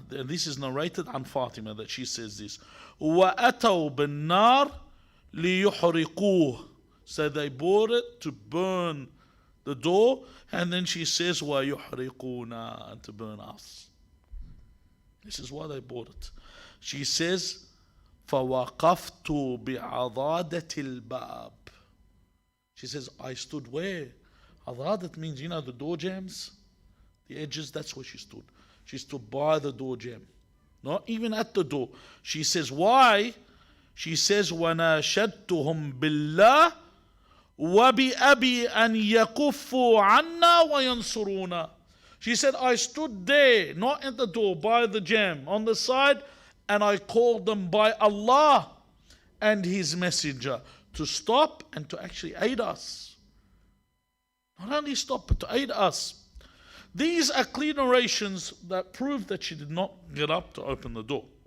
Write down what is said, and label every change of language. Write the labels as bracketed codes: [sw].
[en] And this is narrated on Fatima that she says this. [ar] وَأَتَوْا بِالنَّارِ لِيُحْرِقُوهُ. [en] So they brought it to burn the door, and then she says, [ar] وَيُحْرِقُونَا, [en] and to burn us. This is why they bought it. She says, [ar] فَوَقَفْتُ بِعَضَادَةِ الْبَابِ. [en] She says, I stood where? Adadat means, the door jambs, the edges, that's where she stood. She stood by the door jamb, not even at the door. She says, why? She says, [ar] وَنَاشَدْتُهُمْ بِاللَّهِ وَبِأَبِي أَنْ يَكُفُّوا عَنَّا وَيَنْصُرُونَ. [en] She said, I stood there, not at the door, by the jamb, on the side, and I called them by Allah and His Messenger to stop and to actually aid us. Not only stop, but to aid us. These are clear narrations that prove that she did not get up to open the door.